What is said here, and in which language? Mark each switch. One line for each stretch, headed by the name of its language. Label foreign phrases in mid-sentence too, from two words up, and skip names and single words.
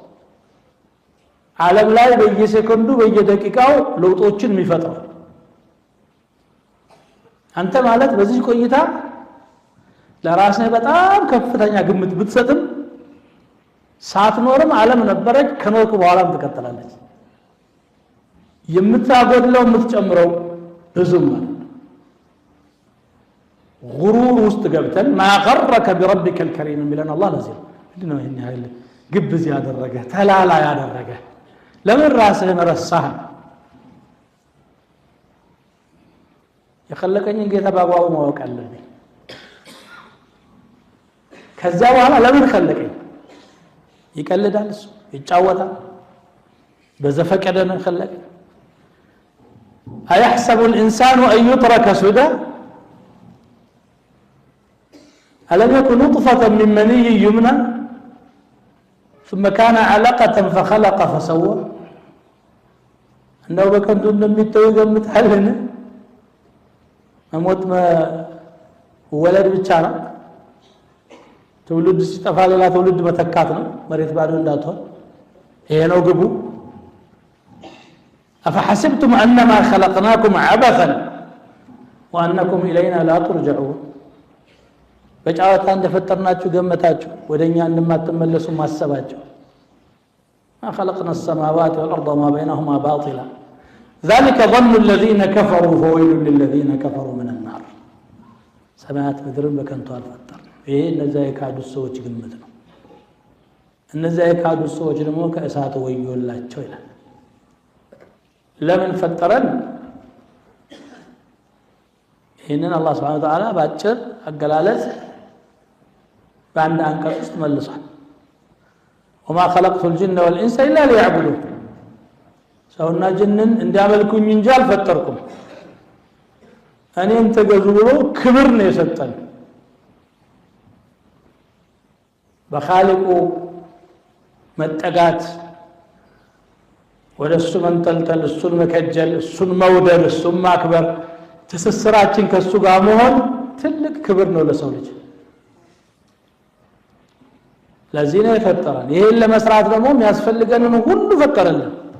Amharic: ዓለም ላይ በየሰከንዱ በየደቂቃው ለውጦችን የሚፈጥረው አንተ ማለት በዚህ ቆይታ ለራስህ በጣም ከፍተኛ ግምት ብትሰጥም ሳትኖርም ዓለም ነበረች፣ ከኖርክ በኋላም ትቀጥላለች። የምታጎድለው የምትጨምረው ብዙም ማለት غرور ውስጥ ገብተን
Arabic: ما غرك بربك الكريم
Amharic: ሚለን አላህ ለዚህ ምንድነው ይሄን ያህል ግብዝ ያደረገ ተላላ ያደረገ? ለምን ራስህን ረሳህ? የኸለቀኝን ጌታ በአግባቡ ማወቅ አለብኝ። ከዛ በኋላ ለምን ኸለቀኝ? ይቀልዳል፣ እሱ ይጫወታል። በዘፈቀደ ነው ኸለቀ።
Arabic: أيحسب الإنسان أن يترك سدى ألم يكن نطفة من مني يمنى ثم كان علقة فخلق فسوى أنه بكنت
Amharic: እንደሚተው ገምታለን። መሞት ወለድ ብቻ ነው። ትውልድ ሲጠፋ ሌላ ትውልድ መተካት ነው። መሬት ባዶ እንዳትሆን ይሄ ነው ግቡ።
Arabic: أفحسبتم أنما خلقناكم عبثا وأنكم إلينا لا ترجعون
Amharic: በጫወታ እንደፈጠርናችሁ ገመታችሁ ወደኛ እንደማትመለሱ ማሰባችሁ
Arabic: ما خلقنا السماوات والأرض وما بينهما باطلا ذلك ظن الذين كفروا فويل للذين كفروا من النار
Amharic: ሰማያት ምድርን በከንቱ አልፈጠርንም ይሄ እነዛ የካዱት ሰዎች ግምት ነው እነዛ የካዱት ሰዎች ደግሞ ከእሳት ወዮላቸው ይላል ለምን ፈጠረን ይሄንን አላህ
Arabic: سبحانه وتعالى
Amharic: ባጭር አገላለጽ በአንድ አንቀጽ ውስጥ መልሷል
Arabic: وما خلقت الجن والانس الا ليعبدون
Amharic: ሰውና ጅንን እንዲያመልኩኝ እንጂ አልፈጠርኩም እኔን ተገዙ ብሎ ክብር ነው የሰጠን በኻሊቁ መጠጋት ወደ እሱ መንጠልጠል እሱን መከጀል እሱን መውደድ እሱን ማክበር ትስስራችን ከሱ ጋር መሆን ትልቅ ክብር ነው ለሰው ልጅ ለዚህ ነው የፈጠረን ይሄን ለመስራት ደግሞ የሚያስፈልገንን ሁሉ ፈጠረልን